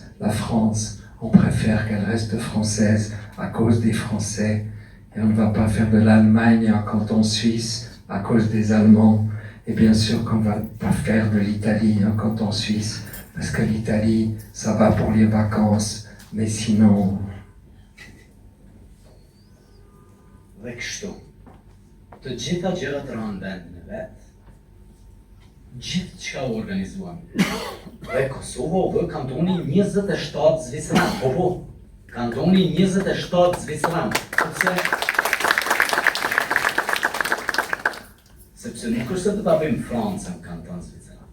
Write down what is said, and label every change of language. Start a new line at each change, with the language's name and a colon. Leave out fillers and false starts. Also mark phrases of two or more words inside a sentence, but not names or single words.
French: La France, on préfère qu'elle reste française à cause des Français. Et on ne va pas faire de l'Allemagne un canton suisse à cause des Allemands. Et bien sûr qu'on ne va pas faire de l'Italie un canton suisse, parce que l'Italie, ça va pour les vacances, mais sinon...
Albanian: Dhe kështu, të gjitha gjërat rënë vendin e vet, gjithë çka u organizuam. Dhe Kosovo u bë kantoni 27 Zvicran, po, kantoni 27 Zvicran, sepse nuk është se do ta bëjmë Francën kanton Zvicran.